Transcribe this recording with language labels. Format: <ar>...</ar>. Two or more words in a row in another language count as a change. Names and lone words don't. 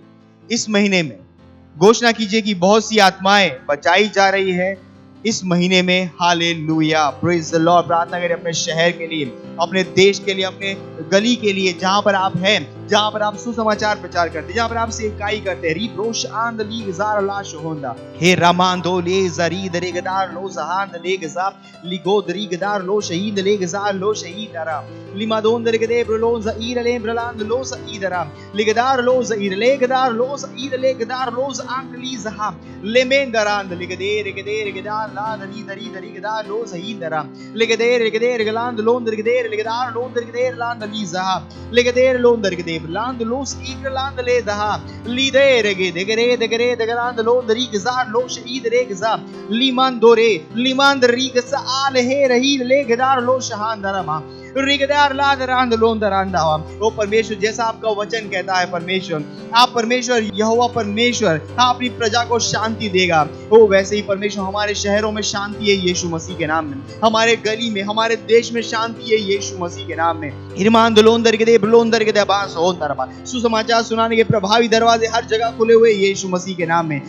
<hi>इस महीने में घोषणा कीजिए कि बहुत सी आत्माएं बचाई जा रही है इस महीने में। हालेलुया,</hi> <en>Praise the Lord.</en> <hi>प्रार्थना करें अपने शहर के लिए, अपने देश के लिए, अपने गली के लिए, जहां पर आप हैं, जहां पर आप सुसमाचार प्रचार करते हैं, जहां पर आप सेवकाई करते हैं। रीप्रोश आंद लीगजार लाश होंदा हे रामांदो ले जरी दरेगदार लो जहान लेगजा लिगो दरीगदार लो शहीद लेगजार लो शहीदरा लिमादोन दरेगदे ब्रलो ज़ईर ले ब्रलांद लो सईदरा लिगदार लो ज़ईर लेगदार लो सईर लेगदार लो आंकली जहा लेमेंदरांद लिगदे रेगदे रेगदार ला दरी दरी दरीगदार लो सईदरा लिगदे रेगदे रेगलांद लोन दरेगदे लिगदार लोन दरेगदे लांद लीजहा लिगदे लोन दरेगदे land los igland le da lidere ge degere degere degaland lo deriga lo shahid regza limandore limandriga al he rahi le gedar lo shahandarama रिगदार लादरांद लोंदरांदा। ओ परमेश्वर, जैसा आपका वचन कहता है परमेश्वर, आप परमेश्वर यहोवा परमेश्वर अपनी प्रजा को शांति देगा। ओ वैसे ही परमेश्वर हमारे शहरों में शांति है यीशु मसीह के नाम में, हमारे गली में, हमारे देश में शांति है यीशु मसीह के नाम में। हिरमान लोंदर के दे ब्लोंदर के दे बास होंदरबा सुसमाचार सुनाने के प्रभावी दरवाजे हर जगह खुले हुए यीशु मसीह के नाम में।</hi>